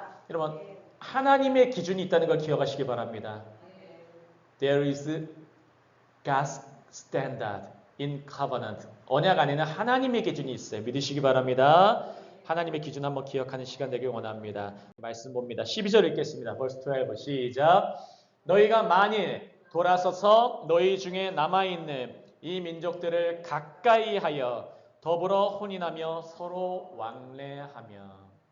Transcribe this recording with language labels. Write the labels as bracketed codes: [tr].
[ko] 여러분, 하나님의 기준이 있다는 걸 기억하시기 바랍니다. [en] There is God's standard in covenant. [ko] 언약 안에는 하나님의 기준이 있어요. 믿으시기 바랍니다. 하나님의 기준 한번 기억하는 시간 되길 원합니다. 말씀 봅니다. 12절 읽겠습니다. Verse 12 시작. 너희가 만일 돌아서서 너희 중에 남아있는 이 민족들을 가까이 하여 더불어 혼인하며 서로 왕래하며.